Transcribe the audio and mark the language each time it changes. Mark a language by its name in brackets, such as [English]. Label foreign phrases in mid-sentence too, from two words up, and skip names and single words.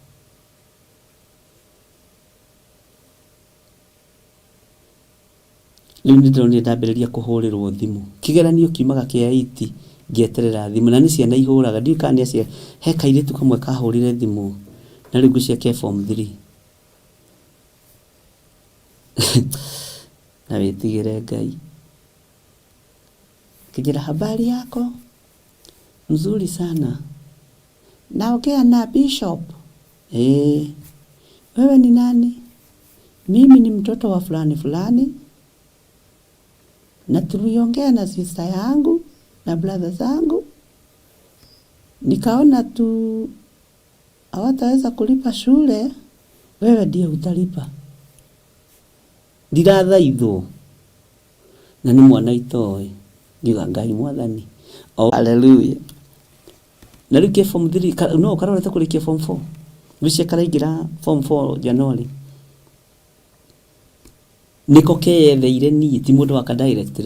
[Kikuyu] Rĩu nĩ ndĩronire ndambĩrĩria kũhũrĩrwo thimũ, kĩgeranio kiumaga kĩa 8 ngĩeterera thimũ, na nĩ ciana ihũraga, ndiũĩ kana nĩ acia, he kairĩtu kamwe kahũrire thimũ na rĩu ngũciake form 3. Na wĩtigĩre Ngai. Kijira, [Swahili] habari yako? Nzuri sana. Naongea na Bishop. Wewe ni nani? Mimi ni mtoto wa fulani fulani. Na tuliongea na sister yangu na brother zangu. Nikaona tu hawataweza kulipa shule, wewe ndiye utalipa. [Kikuyu] Ndirathaithwo. Na nĩ mwana itoĩ. Ngiuga Ngai mwathani. Oh, hallelujah. Na rĩu kĩ form 3 no karorete kũrĩkia form 4. Vicia karaingĩra form 4 January. Niko keyetheire niĩ ti mũndũ wa kadirectire.